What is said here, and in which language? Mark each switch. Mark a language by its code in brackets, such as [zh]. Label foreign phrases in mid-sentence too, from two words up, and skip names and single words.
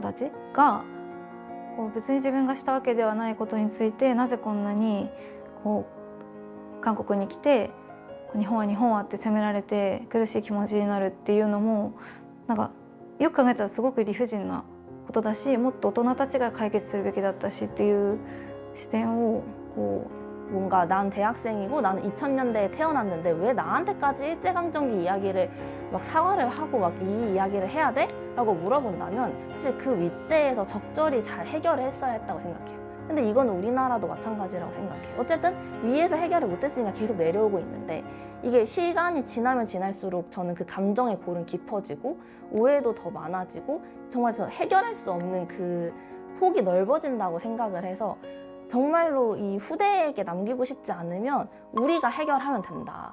[ja] たちがこう別に自分がしたわけではないことについてなぜこんなにこう韓国に来て日本は日本はって責められて苦しい気持ちになるっていうのもなんかよく考えたらすごく理不尽なことだしもっと大人たちが解決するべきだったしっていう視点をこう [ko] 뭔가 난 대학생이고 나는 2000년대에 태어났는데 왜 나한테까지 일제강점기 이야기를 막 사과를 하고 막 이 이야기를 해야 돼? 라고 물어본다면 사실 그 윗대에서 적절히 잘 해결을 했어야 했다고 생각해요. 근데 이건 우리나라도 마찬가지라고 생각해요. 어쨌든 위에서 해결을 못했으니까 계속 내려오고 있는데 이게 시간이 지나면 지날수록 저는 그 감정의 골은 깊어지고 오해도 더 많아지고 정말 해결할 수 없는 그 폭이 넓어진다고 생각을 해서 정말로 이 후대에게 남기고 싶지 않으면 우리가 해결하면 된다.